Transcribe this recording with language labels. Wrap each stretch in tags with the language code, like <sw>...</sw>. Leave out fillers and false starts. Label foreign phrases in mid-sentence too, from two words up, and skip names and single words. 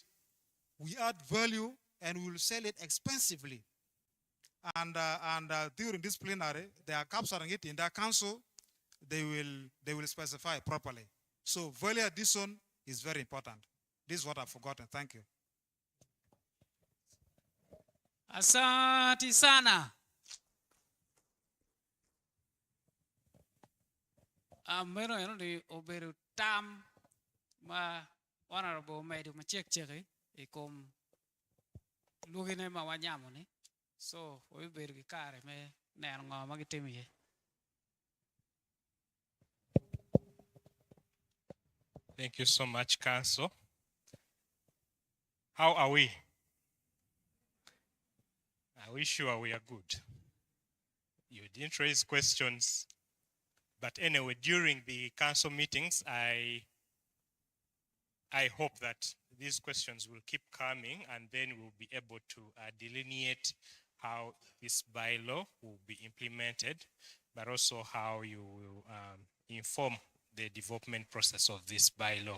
<en>We add value and we will sell it expensively. And during this plenary, they are capturing it in their council. They will specify properly. So value addition is very important. This is what I've forgotten. Thank you.</en> <sw>Asante sana.</sw> <ach>Amero eno di oberu tam ma honorable medu ma chek cheki ikom lugine ma wanyamo ni So we ber gi kare me ner ngo ma gitimi ye.</ach> <en>Thank you so much, Council. How are we? Are we sure we are good? You didn't raise questions. But anyway, during the council meetings, I hope that these questions will keep coming, and then we'll be able to delineate how this bylaw will be implemented, but also how you will inform the development process of this bylaw.</en>